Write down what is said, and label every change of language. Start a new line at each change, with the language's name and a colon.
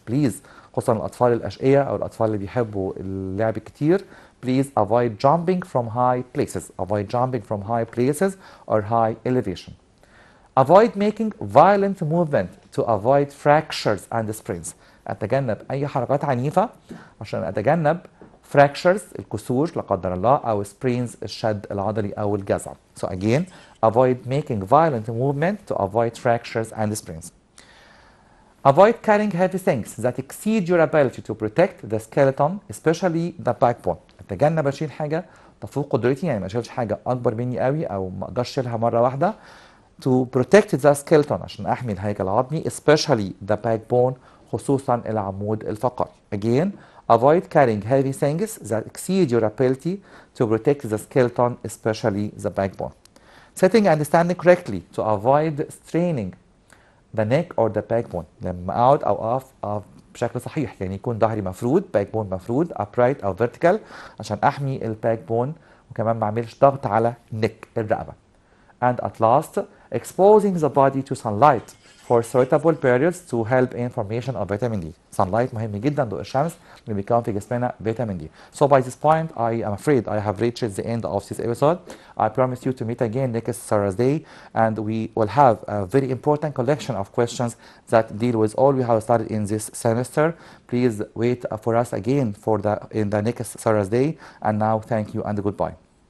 Arabic: بليز خصوصا الاطفال الاشقياء او الاطفال اللي بيحبوا اللعب كتير،
English: please avoid jumping from high places. Avoid jumping from high places or high elevation. Avoid making violent movement to avoid fractures and sprains.
Arabic: اتجنب اي حركات عنيفه عشان اتجنب fractures الكسور لا قدر الله او sprains الشد العضلي او الجزع.
English: So again, avoid making violent movement to avoid fractures and sprains. Avoid carrying heavy things that exceed your ability to protect the skeleton, especially the backbone.
Arabic: اتجنب اشيل حاجه تفوق قدرتي، يعني ما اشيلش حاجه اكبر مني قوي او ما اقدرش اشيلها مره واحده.
English: To protect the skeleton
Arabic: عشان احمي الهيكل العظمي
English: especially the backbone
Arabic: خصوصا العمود الفقري.
English: Again, avoid carrying heavy things that exceed your ability to protect the skeleton especially the backbone. Sitting and standing correctly to avoid straining the neck or the backbone.
Arabic: لما اقعد او اقف بشكل صحيح، يعني يكون ظهري مفرود، backbone مفرود upright او vertical عشان احمي الباكبون وكمان ما اعملش ضغط على neck الرقبه.
English: And at last, exposing the body to sunlight for suitable periods to help in formation of vitamin D.
Arabic: Sunlight مهم جدا، ضوء الشمس اللي بيكون في جسمنا فيتامين D.
English: So by this point, I am afraid I have reached the end of this episode. I promise you to meet again next Thursday, and we will have a very important collection of questions that deal with all we have studied in this semester. Please wait for us again in the next Thursday. And now, thank you and goodbye.